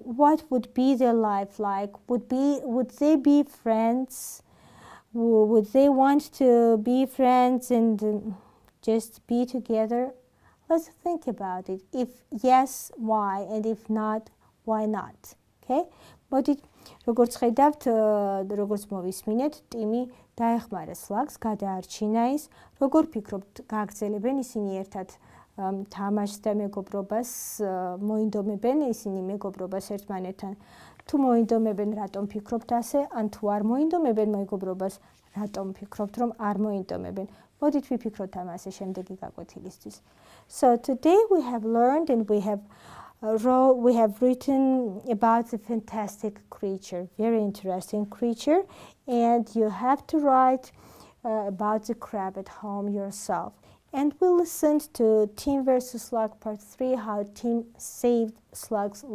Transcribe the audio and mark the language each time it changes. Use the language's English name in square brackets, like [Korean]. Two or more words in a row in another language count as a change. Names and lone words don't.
[English] What would be their life like? Would they be friends? Would they want to be friends and just be together? Let's think about it. If yes, why? And if not, why not? Okay? [Georgian] მოდით, როგორც ხედავთ, როგორც მოვისმინეთ, ტიმი დაეხმარა სლაგს, გადაარჩინა ის. როგორ ფიქრობთ, გააგრძელებენ ისინი ერთად თამაშს და მეგობრობას, მოინდომებენ ისინი მეგობრობას ერთმანეთთან? თუ მოინდომებენ, რატომ ფიქრობთ ასე? ან თუ არ მოინდომებენ მეგობრობას, რატომ ფიქრობთ, რომ არ მოინდომებენ? მოდით ვიფიქროთ ამაზე შემდეგი გაკვეთილისთვის. [English] So today we have learned and we have written about the fantastic creature, very interesting creature, and you have to write about the crab at home yourself. And we listened to Tim vs. Slug Part 3, how Tim saved Slug's life.